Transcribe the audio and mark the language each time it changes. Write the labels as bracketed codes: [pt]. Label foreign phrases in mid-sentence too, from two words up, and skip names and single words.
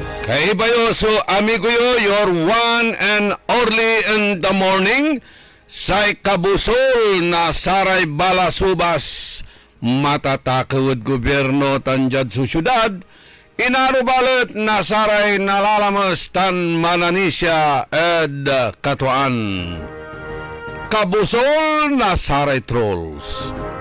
[pag] Kaibayo, so amigo yo, [en] your one and only in the morning, [pag] say kabusol na saray balasubas, matatakawad gobyerno tanjad sa syudad, inarubalit na saray nalalamas tan mananisya ed katuan. Kabusol na saray trolls.